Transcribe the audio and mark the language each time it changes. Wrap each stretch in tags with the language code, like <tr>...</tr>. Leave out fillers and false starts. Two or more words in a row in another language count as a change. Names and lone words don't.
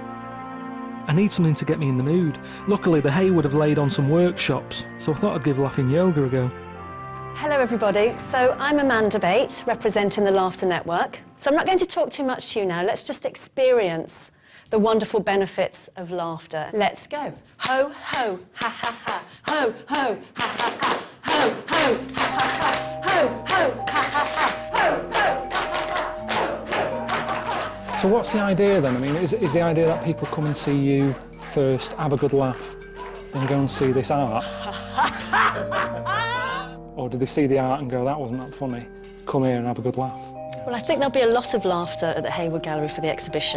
<en>I need something to get me in the mood. Luckily, the Haywood have laid on some workshops, so I thought I'd give laughing yoga a go. Hello everybody, so I'm Amanda Bate, representing the Laughter Network. So I'm not going to talk too much to you now, let's just experience the wonderful benefits of laughter. Let's go. Ho, ho, ha, ha, ha. Ho, ho, ha, ha, ha. Ho, ho, ha, ha, ha. Ho, ho, ha, ha, ha. Ho, ho, ha, ha, ha. So what's the idea then? I mean, is the idea that people come and see you first, have a good laugh, then go and see this art? Or do they see the art and go, that wasn't that funny, come here and have a good laugh? Well, I think there'll be a lot of laughter at the Haywood Gallery for the exhibition.</en>